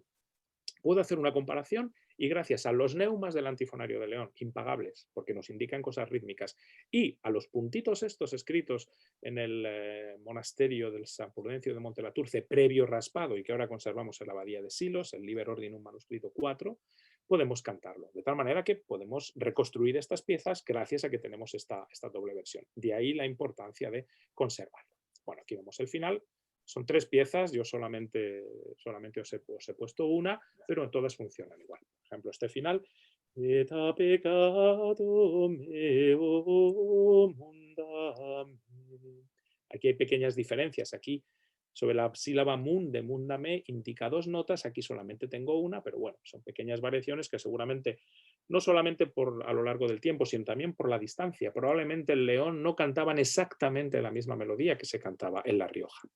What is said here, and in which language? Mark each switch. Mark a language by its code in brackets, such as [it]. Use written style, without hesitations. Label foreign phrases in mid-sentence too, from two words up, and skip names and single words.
[es] Puedo hacer una comparación y gracias a los neumas del antifonario de León, impagables, porque nos indican cosas rítmicas, y a los puntitos estos escritos en el monasterio del San Prudencio de Montelaturce, previo raspado y que ahora conservamos en la abadía de Silos, el Liber Ordinum manuscrito 4, podemos cantarlo. De tal manera que podemos reconstruir estas piezas gracias a que tenemos esta doble versión. De ahí la importancia de conservarlo. Bueno, aquí vemos el final. Son 3 piezas, yo solamente os he puesto una, pero todas funcionan igual. Por ejemplo, este final. [la] Et a peccato meo mundam. [es] Aquí hay pequeñas diferencias. Aquí, sobre la sílaba mun de mundame, indica 2 notas, aquí solamente tengo una, pero bueno, son pequeñas variaciones que seguramente, no solamente a lo largo del tiempo, sino también por la distancia. Probablemente en León no cantaban exactamente la misma melodía que se cantaba en La Rioja.